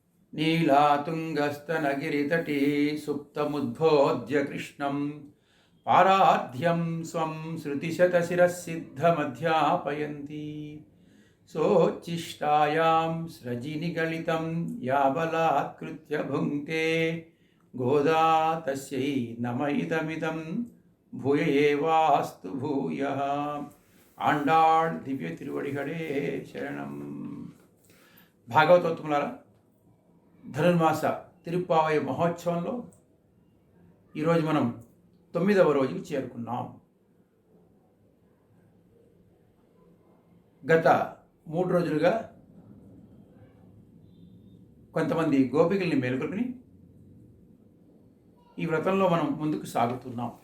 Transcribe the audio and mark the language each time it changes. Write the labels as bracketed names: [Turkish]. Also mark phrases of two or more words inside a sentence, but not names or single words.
[Sanskrit] नीलातुङ्गस्तनगिरितटे सुप्तमुद्बोध्य कृष्णं पाराध्यं स्वं श्रुतिशतशिरःसिद्धमध्यापयन्ती सोच्छिष्टायां स्रजिनिगलितं याबलात्कृत्य भुङ्क्ते गोदा तस्यै नम इदमिदं भूय एवास्तु भूयः [Tamil] ஆண்டாள் திவ்ய திருவடிகளே சரணம். [Telugu] భాగవతోత్తములారా, ధనుర్మాస తిరుప్పావయ మహోత్సవంలో ఈరోజు మనం 9వ రోజుకి చేరుకున్నాం. గత 3 రోజులుగా కొంతమంది గోపికల్ని మేలుకొల్పి ఈ వ్రతంలో మనం ముందుకు సాగుతున్నాం.